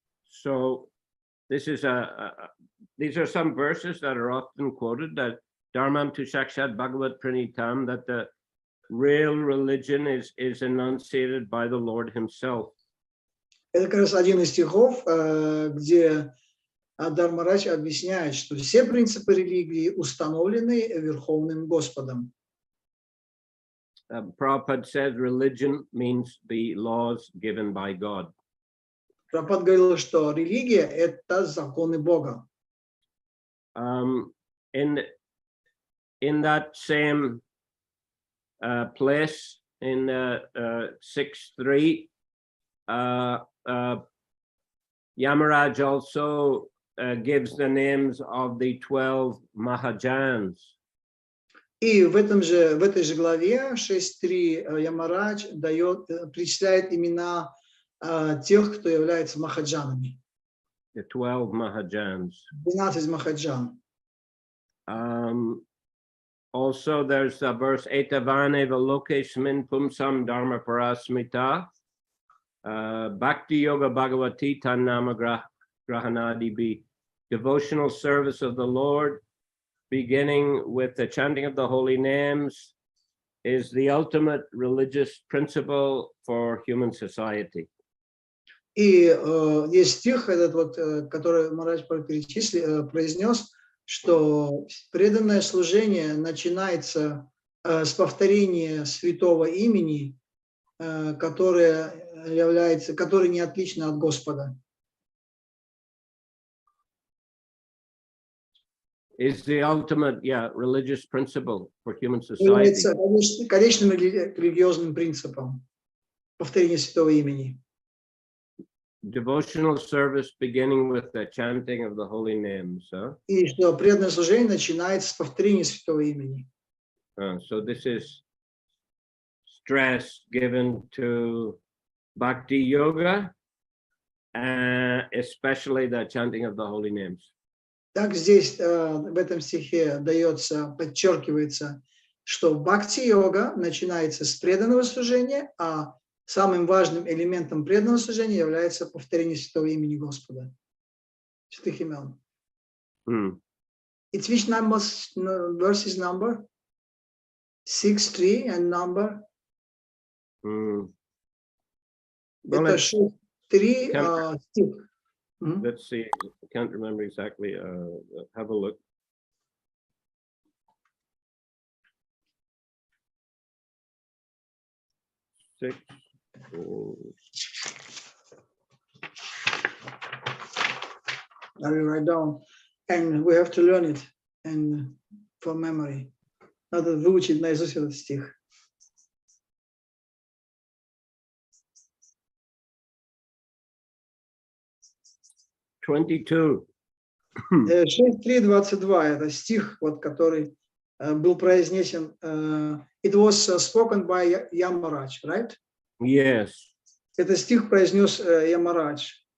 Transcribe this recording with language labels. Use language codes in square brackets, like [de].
[en] So this is these are some verses that are often quoted, that [sa] Dharmam tu Sakshat Bhagavat Pranitam, [en] that the real religion is enunciated by the Lord himself. [ru] Это как раз один из стихов, где Дharmaрадж объясняет, что все принципы религии установлены Верховным Господом. [en] Prabhupada said religion means the laws given by God. [ru] Прабхупада говорил, что религия – это законы Бога. [en] In that same place, in 6.3, Yamaraj also gives the names of the 12 Mahajans. [ru] И в этой же главе 6.3 Ямарадж перечисляет имена тех, кто является махаджанами. [en] The 12 Mahajans. [ru] 12 махаджан. [en] Also, there's a verse, [sa] Etavane Velokesmin Pumsam Dharma Parasmita, Bhakti Yoga Bhagavati Tannama Grahanadi [en] be devotional service of the Lord, beginning with the chanting of the holy names, is the ultimate religious principle for human society. [ru] И есть стих, этот вот, который Махарадж произнес, что преданное служение начинается с повторения святого имени, которое не отлично от Господа. [en] Is the ultimate, religious principle for human society. [ru] Является конечным религиозным принципом повторения святого имени. [en] Devotional service beginning with the chanting of the holy names. [ru] И что преданное служение начинается с повторения святого имени. [en] So this is stress given to bhakti yoga, especially the chanting of the holy names. [ru] Так здесь в этом стихе подчеркивается, что бхакти-йога начинается с преданного служения, а самым важным элементом преданного служения является повторение святого имени Господа. Святых имен. [en] It's which verse is number? 6.3 and number? [ru] Это 6.3 стих. [en] Let's see, I can't remember exactly. Have a look. Six. I will write down, and we have to learn it and for memory. [ru] Надо выучить наизусть этот стих. [en] $22. [ru] 6.3.22 это стих, вот, который был произнесен. [en] It was spoken by Yamaraj, right? Yes. [ru] Это стих произнес Ямарадж.